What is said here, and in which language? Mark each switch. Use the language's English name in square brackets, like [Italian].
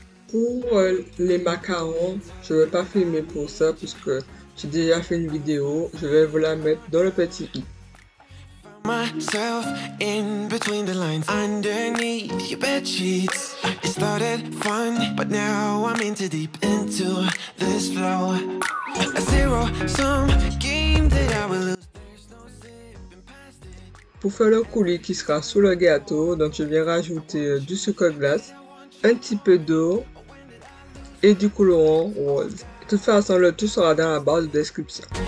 [French] Pour les macarons, je ne vais pas filmer pour ça puisque j'ai déjà fait une vidéo. Je vais vous la mettre dans le petit i. [English] Myself in between the lines underneath your bed sheets. It started fun, but now I'm into deep into this flow. A zero-sum game that I will lose. [French] Pour faire le coulis qui sera sous le gâteau, donc je viens rajouter du sucre glace, un petit peu d'eau et du colorant rose. De toute façon, le tout sera dans la barre de description.